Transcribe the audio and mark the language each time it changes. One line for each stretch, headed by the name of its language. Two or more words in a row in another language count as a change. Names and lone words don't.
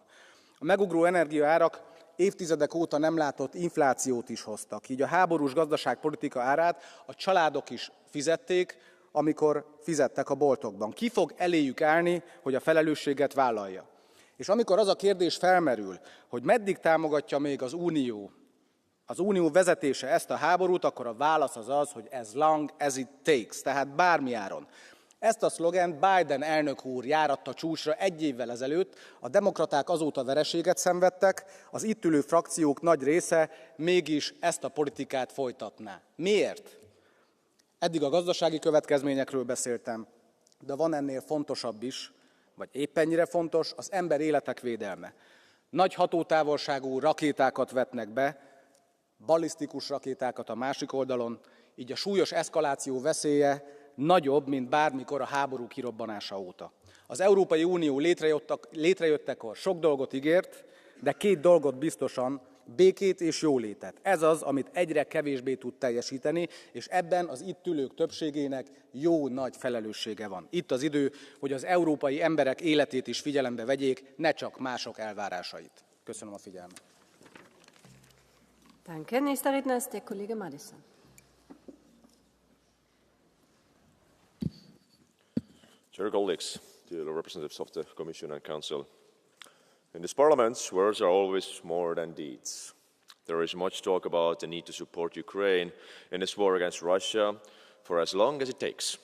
Hungarian: A megugró energiaárak évtizedek óta nem látott inflációt is hoztak, így a háborús gazdaságpolitika árát a családok is fizették, amikor fizettek a boltokban. Ki fog eléjük állni, hogy a felelősséget vállalja? És amikor az a kérdés felmerül, hogy meddig támogatja még az Unió vezetése ezt a háborút, akkor a válasz az az, hogy
English: as long as it takes,
Hungarian: tehát bármiáron. Ezt a szlogent Biden elnök úr járatta csúcsra 1 évvel ezelőtt, a demokraták azóta vereséget szenvedtek, az itt ülő frakciók nagy része mégis ezt a politikát folytatná. Miért? Eddig a gazdasági következményekről beszéltem, de van ennél fontosabb is, vagy épp ennyire fontos, az ember életek védelme. Nagy hatótávolságú rakétákat vetnek be, ballisztikus rakétákat a másik oldalon, így a súlyos eszkaláció veszélye nagyobb, mint bármikor a háború kirobbanása óta. Az Európai Unió létrejöttekor sok dolgot ígért, de 2 dolgot biztosan, békét és jólétet. Ez az, amit egyre kevésbé tud teljesíteni, és ebben az itt ülők többségének jó nagy felelőssége van. Itt az idő, hogy az európai emberek életét is figyelembe vegyék, ne csak mások elvárásait. Köszönöm a figyelmet.
German: Danke. Nächster Redner ist der Kollege Madison.
English: Dear colleagues, dear representatives of the Commission and Council, in this Parliament, words are always more than deeds. There is much talk about the need to support Ukraine in this war against Russia for as long as it takes.